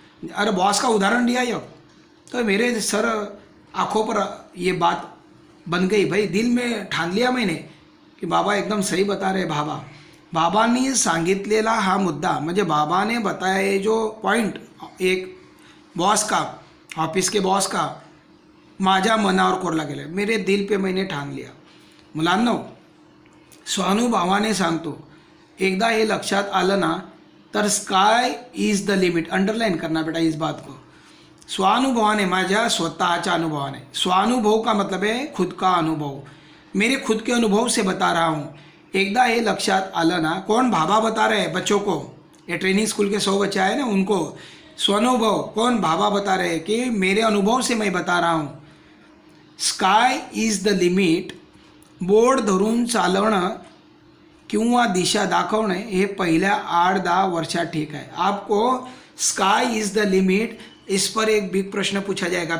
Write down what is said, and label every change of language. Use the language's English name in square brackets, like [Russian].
[Hindi] अरे बॉस का उदाहरण दिया ये, तो मेरे सर आंखों पर ये बात बन गई भाई, दिल में ठान लिया मैंने की बाबा एकदम सही बता रहे [Marathi] बाबांनी सांगितलेला हा मुद्दा, म्हणजे [Hindi] बाबाने बताया जो पॉइंट एक बॉस का, ऑफिस के बॉस का [Marathi] माझ्या मनावर कोरला गेला, [Hindi] मेरे दिल पे मैंने ठान लिया. [Marathi] मुलांनो, स्वानुभवाने सांगतो, एकदा हे लक्षात आलं ना तर [English] Sky is the limit. [Hindi] Underline करना बेटा इस बात को. [Marathi] स्वानुभवाने, माझ्या स्वतःच्या अनुभवाने. [Hindi] स्वानुभव का मतलब है खुद का अनुभव, मेरे खुद के अनुभव से बता रहा हूँ. [Marathi] एकदा ये लक्षात आलं ना, [Hindi] कौन भाभा बता रहे हैं बच्चों को, ये ट्रेनिंग स्कूल के 100 बच्चे आए ना उनको. स्वानुभव कौन, भाभा बता रहे हैं कि मेरे अनुभव से मैं बता रहा हूँ. [English] Sky is the limit. [Marathi] Board धरून चालवणं किंवा दिशा दाखवणे हे पहिल्या 8-10 वर्षात [Hindi] ठीक है. आपको [English] sky is the limit, [Hindi] इस पर एक बिग प्रश्न पूछा जाएगा.